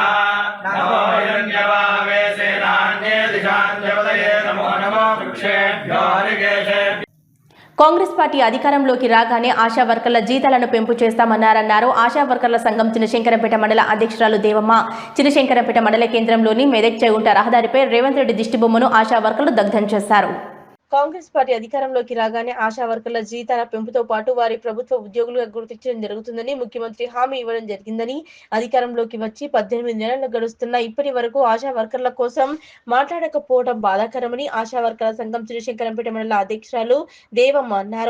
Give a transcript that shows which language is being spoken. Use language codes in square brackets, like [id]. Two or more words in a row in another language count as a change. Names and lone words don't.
[sa] नमो हिरण्यवाहवे सेनान्ये दिशाञ्जपतये नमो नमो वृक्षेभ्यो हरिकेशेभ्यो। [te] కాంగ్రెస్ పార్టీ అధికారంలోకి రాగానే ఆశా వర్కర్ల జీతాలను పెంపు చేస్తామన్నారన్నారు ఆశా వర్కర్ల సంఘం చినశంకరంపేట మండల అధ్యక్షురాలు దేవమ్మ. చినశంకరంపేట మండల కేంద్రంలోని మెదక్ చెగుంట రహదారిపై రేవంత్ రెడ్డి దిష్టిబొమ్మను ఆశా వర్కర్లు దగ్ధం చేశారు. కాంగ్రెస్ పార్టీ అధికారంలోకి రాగానే ఆశా వర్కర్ల జీతాల పెంపుతో పాటు వారి ప్రభుత్వ ఉద్యోగులుగా గుర్తించడం జరుగుతుందని ముఖ్యమంత్రి హామీ ఇవ్వడం జరిగిందని, అధికారంలోకి వచ్చి 18 నెలలు గడుస్తున్నా ఇప్పటి వరకు ఆశా వర్కర్ల కోసం మాట్లాడకపోవడం బాధాకరమని ఆశా వర్కర్ల సంఘం చినశంకరంపేట మండల అధ్యక్షురాలు దేవమ్మ అన్నారు.